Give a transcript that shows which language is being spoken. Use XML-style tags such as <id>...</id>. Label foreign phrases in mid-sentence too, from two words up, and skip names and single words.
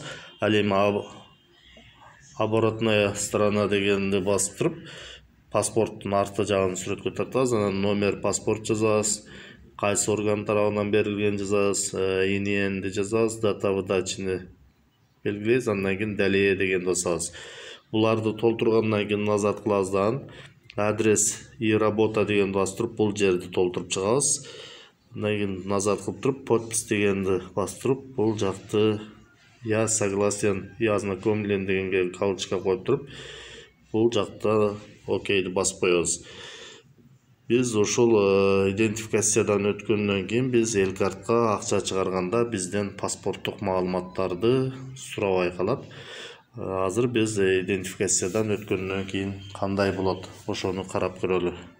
<ky>Ал эми</ky> <ru>оборотная сторона</ru> <ky>дегенди басып туруп, паспорттун арты жагын сүрөткө тартабыз. Анан</ky> <ru>номер паспорт</ru> <ky>жазабыз, кайсы орган тарабынан берилген жазабыз, ИННди жазабыз,</ky> <ru>дата выдачаны</ru> <ky>белгилейбиз. Андан кийин далее деген басабыз. Буларды толтургандан кийин назад кылабыз дагы.</ky> <ru>Адрес и работа</ru> <ky>деген басып туруп, бул жерди толтуруп чыгабыз. Андан кийин назад кылып туруп, подпись дегенди басып туруп, бул жакты</ky> <ru>я согласен, я ознакомлен</ru> <ky>дегенге галочка коюп туруп, бул жакта окейди басып коебуз. Биз ошол идентификациядан өткөндөн кийин биз элкартка акча чыгарганда бизден паспорттук маалыматтарды сурабай калат. Азыр биз идентификациядан өткөндөн кийин кандай болот, ошону карап көрөлү.</ky>